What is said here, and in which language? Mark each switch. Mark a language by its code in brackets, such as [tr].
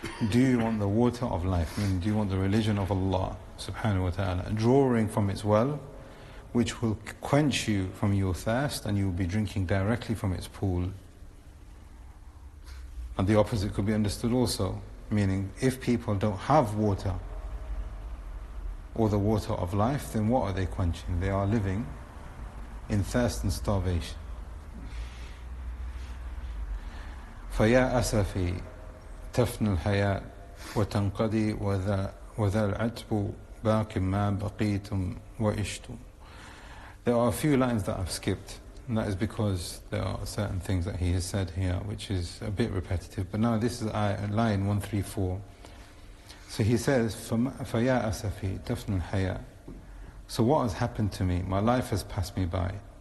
[en] Do you want the water of life? Meaning, do you want the religion of Allah subhanahu wa ta'ala, drawing from its well, which will quench you from your thirst, and you will be drinking directly from its pool? And the opposite could be understood also, meaning, if people don't have water, or the water of life, then what are they quenching? They are living in thirst and starvation. [ar] فَيَا أَسَفِي تفنى الحياة وتنقضي وذا العتب باق ما بقيتم وعشتم. [en] There are a few lines that I've skipped, and that is because there are certain things that he has said here which is a bit repetitive. But now this is line 134. So he says, [ar] فَيَا أَسَفِي تفنى الحياة. [en] So what has happened to me? My life has passed me by.